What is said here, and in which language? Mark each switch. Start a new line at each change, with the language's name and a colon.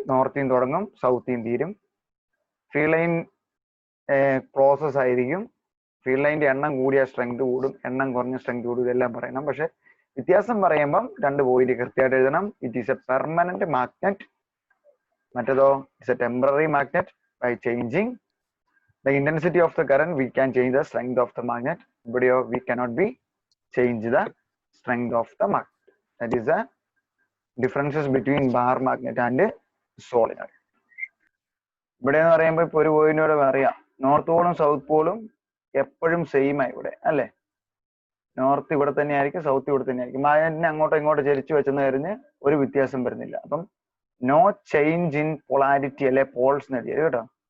Malayalam: നോർത്തിൽ തുടങ്ങും, സൗത്തിൽ തീരും. Field line process ആയിരിക്കും. ഫീൽഡ് ലൈൻ്റെ എണ്ണം കൂടിയ സ്ട്രെങ്ത് കൂടും, എണ്ണം കുറഞ്ഞ സ്ട്രെങ്ത് കൂടും. ഇതെല്ലാം പറയണം. പക്ഷെ വ്യത്യാസം പറയുമ്പം രണ്ട് പോയിന്റ് കൃത്യമായിട്ട് എഴുതണം.
English: it is a permanent magnet,
Malayalam: മറ്റേതോ
English: It's a temporary magnet. By changing the intensity of the current, we can change the strength of the magnet. But we cannot be change the strength of the magnet. That is the differences between bar magnet and solenoid.
Malayalam: ഇവിടെ എന്ന് പറയുമ്പോൾ ഇപ്പൊ ഒരു പോയിന്റോടെ പറയാം, north പോളും south പോളും എപ്പോഴും same ആയി ഇവിടെ അല്ലെ. നോർത്ത് ഇവിടെ തന്നെ ആയിരിക്കും, സൗത്ത് ഇവിടെ തന്നെ ആയിരിക്കും. മാഗ്നറ്റിനെ അങ്ങോട്ടോ ഇങ്ങോട്ടോ ചരിച്ചു വെച്ചെന്ന് കഴിഞ്ഞ് ഒരു വ്യത്യാസം വരുന്നില്ല. അപ്പം
English: no change in polarity
Malayalam: അല്ലെ പോൾസ് നേടിയത് കേട്ടോ.